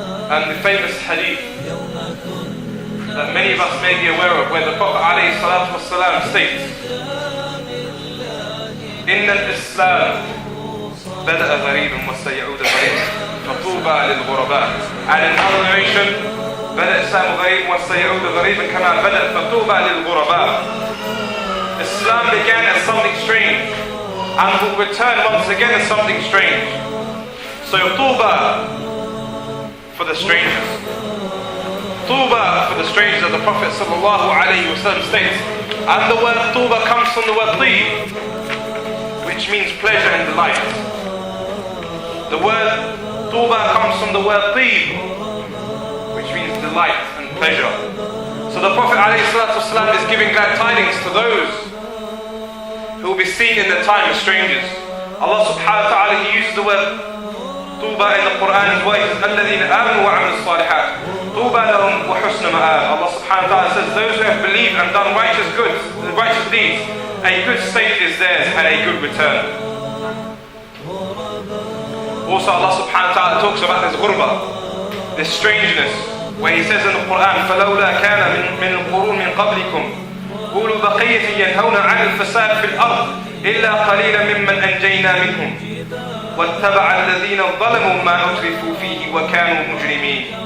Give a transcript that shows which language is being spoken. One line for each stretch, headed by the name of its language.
English: And the famous hadith that many of us may be aware of, where the Prophet alayhi salatu wasalam states,
Arabic: Inna al-Islam بدأ غريبا وسيعود غريبا فطوبى للغرباء.
English: And in another narration,
Arabic: بدأ الإسلام غريبا وسيعود غريبا كما بدأ فطوبى للغرباء.
English: Islam began as something strange and will return once again as something strange. So طوبى for the strangers. طوبى for the strangers, as the Prophet sallallahu alayhi wasallam states. And the word طوبى comes from the word طيب, which means pleasure and delight. The word Tuba comes from the word Tib, which means delight and pleasure. So the Prophet ﷺ is giving glad tidings to those who will be seen in the time as strangers. Allah subhanahu wa ta'ala, He uses the word Tuba in the Quran as well. He says,
Arabic: الَّذِينَ آمَنُوا وَعَمِلُوا الصَّالِحَاتِ طُوبَى لَهُمْ وَحُسْنُ مَآبٍ.
English: Allah subhanahu wa ta'ala says, those who have believed and done righteous deeds, a good state is theirs and a good return. Also Allah subhanahu wa ta'ala talks about this Ghurabaa, this strangeness, where He says in the Quran,
Arabic: فَلَوْلَا كَانَ مِنَ الْقُرُونِ مِنْ قَبْلِكُمْ أُولُو بَقِيَّةٍ يَنْهَوْنَ عَنِ الْفَسَادِ فِي الْأَرْضِ إِلَّا قَلِيلًا مِمَّنْ أَنْجَيْنَا مِنْهُمْ وَاتَّبَعَ الَّذِينَ ظَلَمُوا مَا أُتْرِفُوا فِيهِ وَكَانُوا مُجْرِمِينَ.